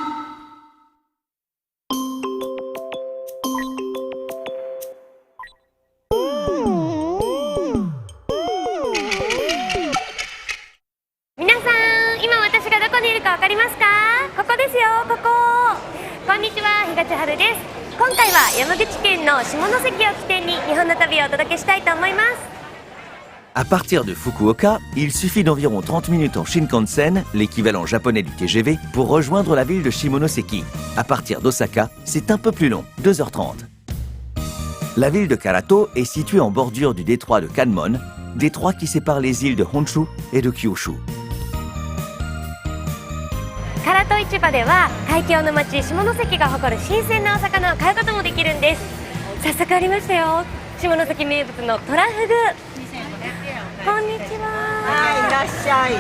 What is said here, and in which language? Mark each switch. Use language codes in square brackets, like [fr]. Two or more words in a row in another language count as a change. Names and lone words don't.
[ja] 皆さん、今私がどこにいるかわかりますか？ここですよ、ここ。こんにちは、東春です。今回は山口県の下関を起点に日本の旅をお届けしたいと思います。 [fr] À partir de Fukuoka, il suffit d'environ 30 minutes en Shinkansen, l'équivalent japonais du TGV, pour rejoindre la ville de Shimonoseki. À partir d'Osaka, c'est un peu plus long, 2h30. La ville de Karato est située en bordure du détroit de Kanmon, détroit qui sépare les îles de Honshu et de Kyushu. [ja] 唐戸市場では海峡の町下関が誇る新鮮なお魚を買うこともできるんです。早速ありましたよ、下関名物のトラフグ。こんにちは。はい、いらっしゃい。